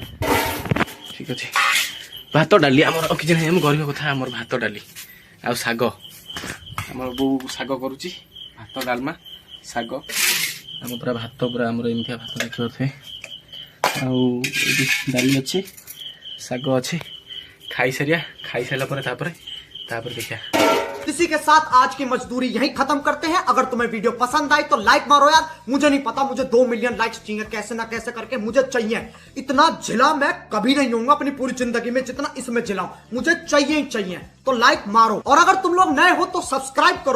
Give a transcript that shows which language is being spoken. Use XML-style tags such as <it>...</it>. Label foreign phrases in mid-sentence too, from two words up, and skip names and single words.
<or>ଠିକ୍ ଅଛି ଭାତ ଡାଲି ଆମର କିଛି ନାହିଁ ଆମ ଗରିବ କଥା ଆମର ଭାତ ଡାଲି ଆଉ ଶାଗ ଆମର ବୋଉ ଶାଗ କରୁଛି ଭାତ ଡାଲମା ଶାଗ ଆମ ପୁରା ଭାତ ପୁରା ଆମର ଏମିତିଆ ଭାତ ଦେଖିପାରୁଥିବେ ଆଉ ଏଇଠି ଡାଲି ଅଛି ଶାଗ ଅଛି ଖାଇସାରିବା ଖାଇସାରିଲା ପରେ ତାପରେ ଦେଖିବା।</or> <hi>इसी के साथ आज की मजदूरी यहीं खत्म करते हैं। अगर तुम्हें वीडियो पसंद आई तो लाइक मारो यार। मुझे नहीं पता, मुझे 2</hi> <en>million likes</en> <hi>चाहिए कैसे ना कैसे करके, मुझे चाहिए। इतना झिला मैं कभी नहीं होऊंगा अपनी पूरी जिंदगी में जितना इसमें झिलाऊं, मुझे चाहिए ही चाहिए। तो लाइक मारो और अगर तुम लोग नए हो तो सब्सक्राइब करो।</hi>